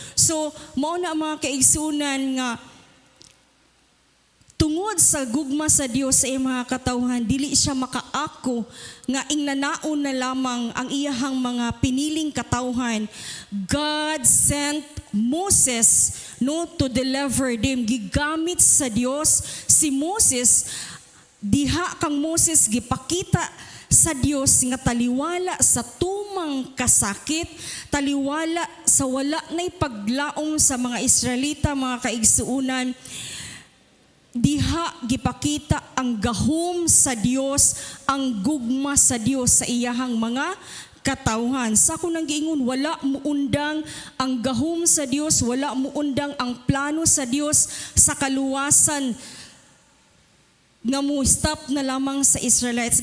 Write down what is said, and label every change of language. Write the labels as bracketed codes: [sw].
[ceb] So mao na mga kaigsunan nga tungod sa gugma sa Dios sa iyang mga katawhan, dili siya makaako nga ingnanaon na lamang ang iyahang mga piniling katawhan. [en] God sent Moses to deliver them. [ceb] Gigamit sa Dios si Moses, diha kang Moses gipakita sa Dios nga taliwala sa tumang kasakit, taliwala sa wala nay paglaom sa mga Israelita, mga kaigsuunan. Diha gipakita ang gahom sa Dios, ang gugma sa Dios sa iyahang mga katawhan. Sa ako nang giingon, wala muundang ang gahom sa Dios, wala muundang ang plano sa Dios sa kaluwasan nga mo stop na lamang sa Israelites.